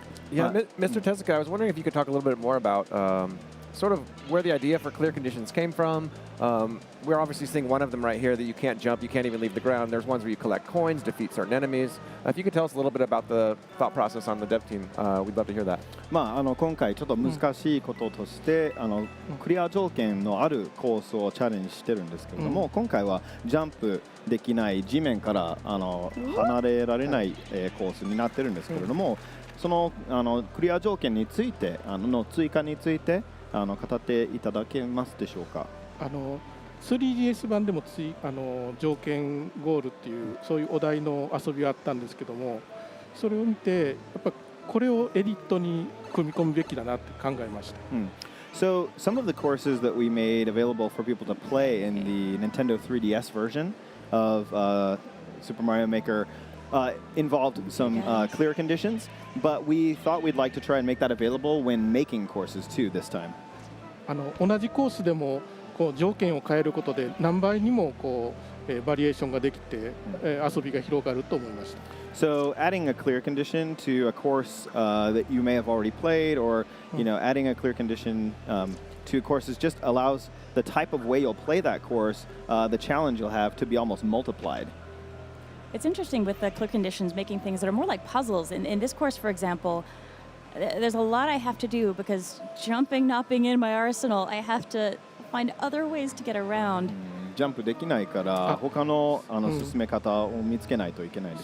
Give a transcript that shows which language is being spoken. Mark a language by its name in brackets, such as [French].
[English] Yeah, Mr. Tezuka, I was wondering if you could talk a little bit more about sort of where the idea for clear conditions came from. We're obviously seeing one of them right here that you can't jump, you can't even leave the ground. There's ones where you collect coins, defeat certain enemies. If you could tell us a little bit about the thought process on the dev team, we'd love to hear that. [Japanese] 今回ちょっと難しいこととして、クリア条件のあるコースをチャレンジしてるんですけれども、今回はジャンプできない地面から離れられない、コースになってるんですけれども、そのクリア条件についての追加について語っていただけますでしょうか。 3DS 版でも条件ゴールっていうそういうお題の遊びがあったんですけども、それを見てやっぱこれをエディットに組み込むべきだなって考えました。 [English] So some of the courses that we made available for people to play in the Nintendo 3DS version of Super Mario Maker involved some clear conditions, but we thought we'd like to try and make that available when making courses too this time. [Japanese] 同じコースでもこう条件を変えることで何倍にもバリエーションができて、遊びが広がると思いました。 [English] So adding a clear condition to a course that you may have already played, or adding a clear condition to courses just allows the type of way you'll play that course, the challenge you'll have to be almost multiplied. It's interesting with the clear conditions making things that are more like puzzles. In this course, for example, There's a lot I have to do because jumping not being in my arsenal, I have to find other ways to get around. [Japanese] ジャンプできないから他の進め方を見つけないといけないです